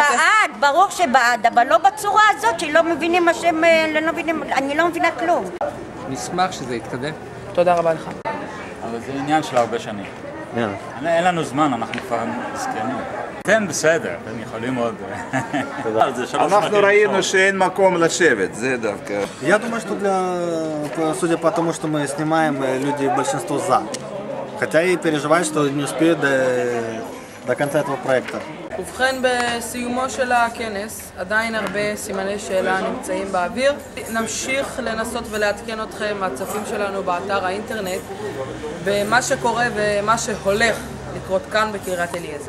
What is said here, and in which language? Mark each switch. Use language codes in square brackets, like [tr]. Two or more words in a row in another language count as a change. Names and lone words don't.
[he] בעד, ברור שבעד, אבל לא בצורה הזאת שלא מבינים מה שהם, אני לא מבינה כלום. נשמח שזה יתקדם. תודה רבה לך. אבל זה עניין של הרבה שנים. אין לנו זמן, אנחנו כבר זקנים. כן, בסדר, אתם יכולים עוד... אנחנו ראינו שאין מקום לשבת, זה דווקא. [ru] Я думаю, что судя по тому, что мы снимаем, люди большинство за. Хотя и переживают, что не успеют до конца этого проекта. [he] ובכן, בסיומו של הכנס, עדיין הרבה סימני שאלה נמצאים באוויר. נמשיך לנסות ולעדכן אתכם, הצופים שלנו באתר האינטרנט, במה שקורה ומה שהולך לקרות כאן בקריית אליעזר.